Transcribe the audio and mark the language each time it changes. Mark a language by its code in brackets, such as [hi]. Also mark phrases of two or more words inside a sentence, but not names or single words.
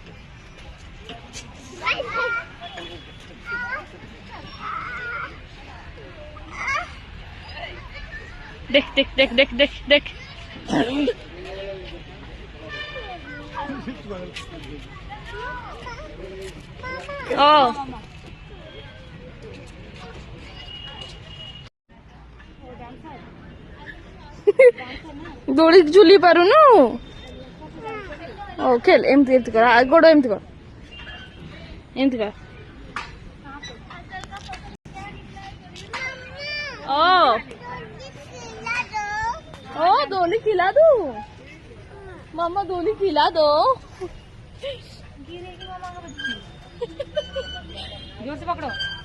[or] देख देख देख देख देख देख ओ ଦୋଳି ଝୁଲି ପାରୁନୁ। ଓ ଖେଲ ଏମିତି ଏମିତି କର ଗୋଡ଼ ଏମିତି କର ଏମିତି କର। [hi] ओ दोली खिला दो मामा, दोली खिला दो। गिरेगी मामा का बच्ची। जोर से पकड़ो।